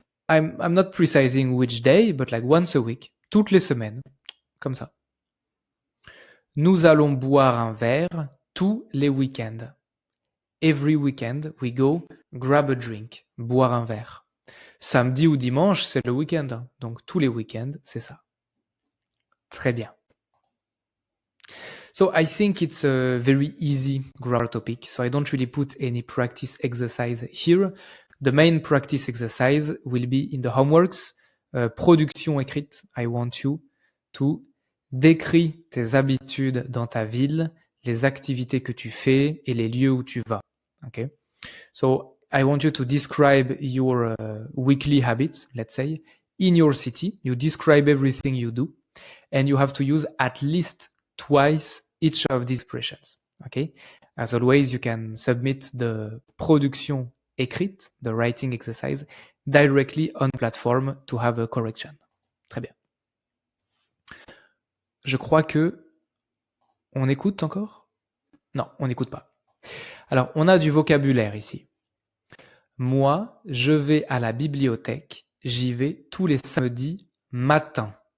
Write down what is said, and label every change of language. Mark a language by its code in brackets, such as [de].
[en] I'm not precising which day, but like once a week, [fr] toutes les semaines, comme ça. Nous allons boire un verre tous les week-ends. [en] Every weekend, we go grab a drink, [fr] boire un verre. Samedi ou dimanche, c'est le week-end, hein. Donc tous les week-ends, c'est ça. Très bien. [en] So I think it's a very easy grammar topic, so I don't really put any practice exercise here. The main practice exercise will be in the homeworks. [fr] Production écrite, [en] I want you to [fr] décrire tes habitudes dans ta ville, les activités que tu fais et les lieux où tu vas. [en] Okay? So I want you to describe your weekly habits, let's say, in your city. You describe everything you do, and you have to use at least twice each of these expressions. Okay? As always, you can submit the production écrite, the writing exercise, directly on the platform to have a correction. [fr] Très bien. Je crois que on écoute encore? Non, on n'écoute pas. Alors, on a du vocabulaire ici. Moi, je vais à la bibliothèque. J'y vais tous les samedis matins.